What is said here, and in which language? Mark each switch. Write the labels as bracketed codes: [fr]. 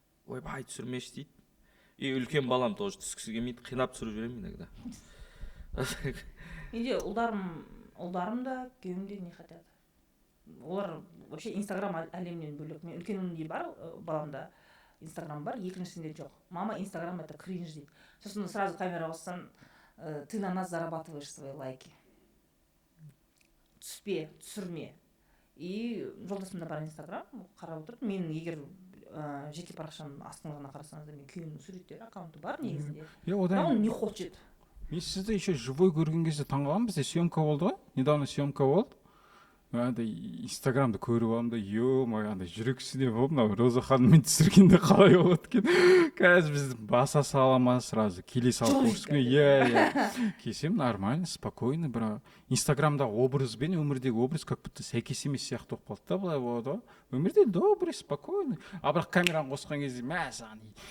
[kk] Ойбай, түсірмеші дейді. И үлкен балам тоже түскісі келмейді, қинап түсіріп жіберемін иногда. Менде ұлдарым да күйеуім де [ru] не хотят. [kk] Олар вообще инстаграм әлемінен бөлек. Мен үлкенімде бар, баламда инстаграм бар, екіншісінде жоқ. Мама инстаграм [ru] это кринж [kk] дейді. Сосын [ru] сразу [kk] камера қоссаң, [ru] ты на нас зарабатываешь свои лайки. [kk] Түспе, түсірме. И жолдасымда бар инстаграм, қарап отырып, мен егер жеке парақшамның астына қарасаңыздар, мен күйеуімнің суреттері аккаунты бар негізінде. одан [ru] Он не хочет. [kk] мен сізді еще живой көрген кезде таңғаламын бізде съемка болды ғой недавно съемка болды андай инстаграмды көріп аламын да ё-мое андай жүрексіне болып мынау роза ханыммен түсіргенде қалай болады екен қазір бізді баса сала ма сразу келе салып көрсеткен иә келсем нормально спокойно бірақ инстаграмдағы образ бен өмірдегі образ [ru] как будто [kk] сәйкес емес сияқты болып қалды да былай болады ғой өмірде [ru] добрый спокойный [kk] а бірақ камераны қосқан кезде мә саған